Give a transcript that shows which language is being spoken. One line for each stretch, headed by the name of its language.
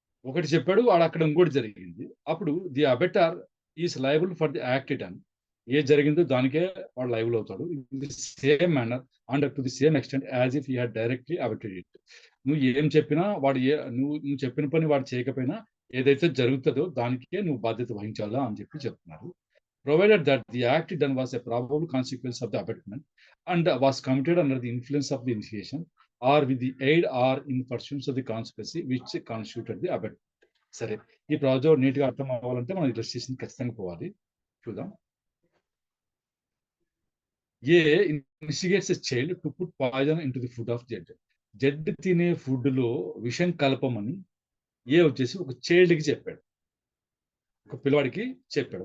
Telugu: ఒకటి చెప్పాడు, వాడు అక్కడ ఇంకోటి జరిగింది. అప్పుడు
English: The abettor is liable for the act done.
Telugu: ఏ జరిగిందో దానికే వాడు లయబుల్ అవుతాడు.
English: In the same manner and to the same extent as if he had directly abetted it.
Telugu: నువ్వు ఏం చెప్పినా వాడు నువ్వు చెప్పిన పని వాడు చేయకపోయినా ఏదైతే జరుగుతుందో దానికే నువ్వు బాధ్యత వహించాలా అని చెప్తున్నారు.
English: Provided that the act done was a probable consequence of the abetment and was committed under the influence of the initiation or with the aid or in pursuance of the conspiracy which constituted the abetment.
Telugu: సరే, ఈ project neat గా అర్థం అవ్వాలంటే మనం illustration ఖచ్చితంగా పోవాలి. చూద్దాం.
English: A instigates a child to put poison into the food of Z.
Telugu: Z తినే ఫుడ్ లో విషం కలపమని ఏ వచ్చేసి ఒక చైల్డ్ కి చెప్పాడు, ఒక పిల్లవాడికి చెప్పాడు.